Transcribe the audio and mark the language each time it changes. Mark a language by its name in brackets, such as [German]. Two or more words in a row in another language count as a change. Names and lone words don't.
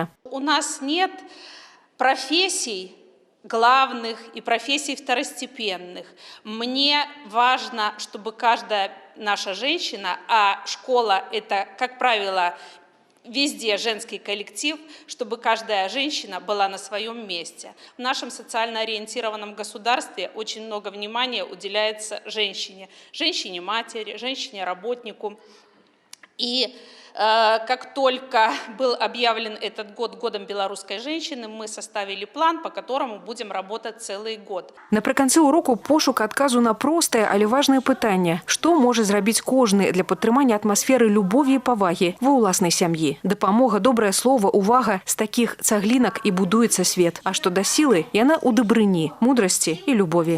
[Russian] У нас нет профессий главных и профессий второстепенных. Мне важно, чтобы каждая наша женщина, а школа – это, как правило, везде женский коллектив, чтобы каждая женщина была на своем месте. В нашем социально ориентированном государстве очень много внимания уделяется женщине. Женщине-матери, женщине-работнику. И как только был объявлен этот год годом белорусской женщины, мы составили план, по которому будем работать целый год. [Belarusian] Напрыканцы уроку пошук адказу на простае, але важнае пытанне. Што можа зрабіць кожны для падтрымання атмасферы любові і павагі ва ўласнай сям'і? Дапамога, добрае слова, увага, з такіх цаглінак і будуецца свет. А што да сілы, яна ў дабрыні, мудрасці і любові.